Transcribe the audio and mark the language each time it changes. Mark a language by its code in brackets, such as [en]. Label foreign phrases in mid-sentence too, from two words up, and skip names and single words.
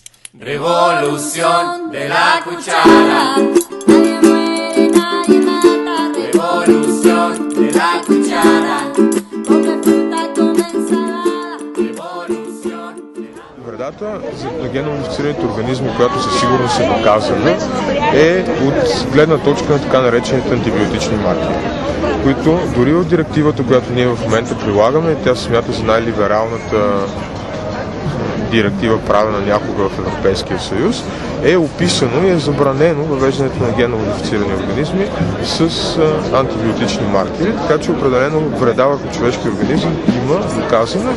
[es] Revolución de la cuchara. Nadie muere, nadie mata. Revolución de la cuchara. Come fruta, come ensalada. Revolución de la... [bg] Вредата на генномодифицираните организми, която със сигурност е доказана, е от гледна точка на така наречените антибиотични маркери, които дори от директивата, която ние в момента прилагаме, тя се смята за най-либералната директива, правена някога в Европейския съюз, е описано и е забранено въвеждането на генномодифицирани организми с антибиотични маркери, така че определено вреда върху човешки организъм има доказана.